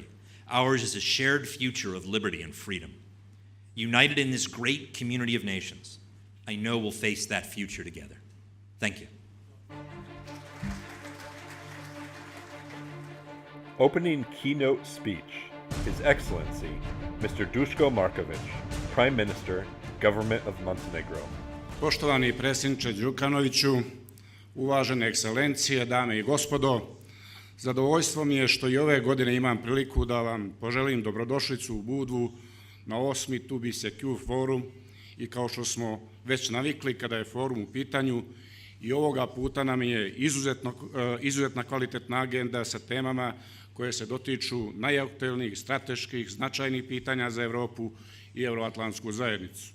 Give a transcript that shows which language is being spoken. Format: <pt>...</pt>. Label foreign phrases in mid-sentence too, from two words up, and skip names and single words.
<en>Ours is a shared future of liberty and freedom. United in this great community of nations, I know we'll face that future together." Thank you. Opening keynote speech, His Excellency, Mr. Duško Marković, Prime Minister, Government of Montenegro.</en> <sr>Poštovani predsjedniče Đukanoviću, uvažene ekscelencije, dame i gospodo, zadovoljstvo mi je što i ove godine imam priliku da vam poželim dobrodošlicu u Budvu na 8. To be secure forum i kao što smo već navikli kada je forum u pitanju, i ovoga puta nam je izuzetna kvalitetna agenda sa temama koje se dotiču najaktuelnijih, strateških, značajnih pitanja za Evropu i Euroatlantsku zajednicu.</sr>